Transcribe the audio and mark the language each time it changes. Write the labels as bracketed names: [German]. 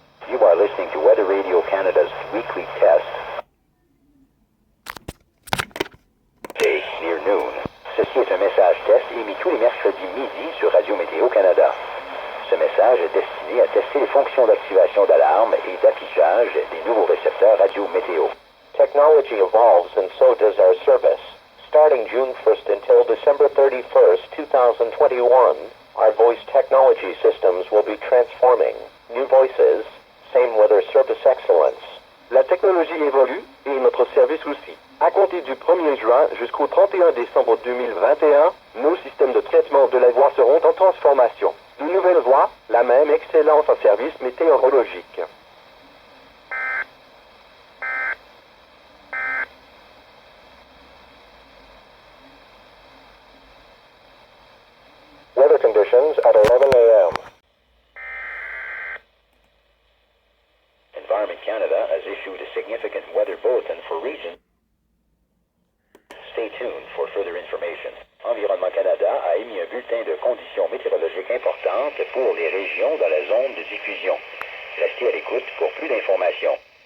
[English] You are listening to Weather Radio Canada's weekly test. Day near noon. [French] Ceci est un message test émis tous les mercredis midi sur Radio Météo Canada. Ce message est destiné à tester les fonctions d'activation d'alarme et d'affichage des nouveaux récepteurs radio météo. [English] Technology evolves and so does our service. Starting June 1st until December 31st, 2021, our voice technology systems will be transforming. New voices, same weather service excellence. [French] La technologie évolue et notre service aussi. À compter du 1er juin jusqu'au 31 décembre 2021, nos systèmes de traitement de la voix seront en transformation. De nouvelles voix, la même excellence en service météorologique. [English] Weather conditions at 11 a.m. Environment Canada has issued a significant weather bulletin for region. Stay tuned for further information. [French] Environnement Canada a émis un bulletin de conditions météorologiques importantes pour les régions dans la zone de diffusion. Restez à l'écoute pour plus d'informations.